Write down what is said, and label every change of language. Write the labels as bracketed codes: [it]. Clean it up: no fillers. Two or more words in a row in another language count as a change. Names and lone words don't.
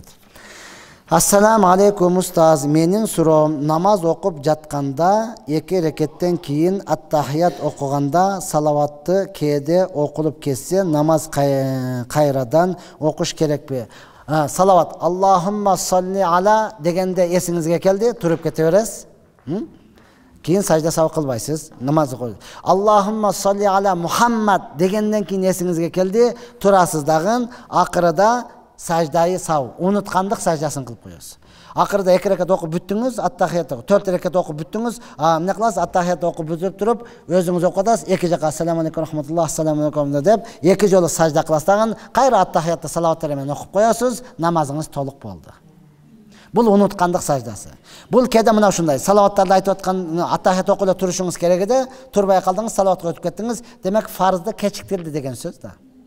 [ar] السلام عليكم [ky] устаз. Менин суроом, намаз окуп жатканда 2 рекеттен кийин аттахият окуганда салаватты кээде окулуп кетсе, намаз кайрадан окуш керекпи? Салават [ar] اللهم صل على [ky] дегенде эсиңизге келди, туруп кете бересиз. Кийин сажда сабак кылбайсыз, намаз окуйсуз. [ar] اللهم صل على محمد [ky] дегенден кийин эсиңизге келди, турасыз дагы, акырда саждайы сау, унуткандык саждасын кылып коесуз. Акырда 2 рекат окуп бүттүңүз, аттахият окуп, 4 рекат окуп бүттүңүз, эмне кыласыз? Аттахият окуп бүтүп туруп, өзүңүз окутасыз, 2 жака [ar] السلام عليكم رحمة الله, السلام عليكم [ky] деп, 2 жолу сажда кыласыз дагы, кайра аттахиятты салаваттар менен окуп коесуз, намазыңыз толук болду. Бул унуткандык саждасы. Бул кээде мына ушундай, салаваттарды айтып аткан аттахият окуп турушуңуз керек эди, турбай калдыңыз, салаватка өтүп кеттиңиз, демек фарзды кечиктирди деген сөз да.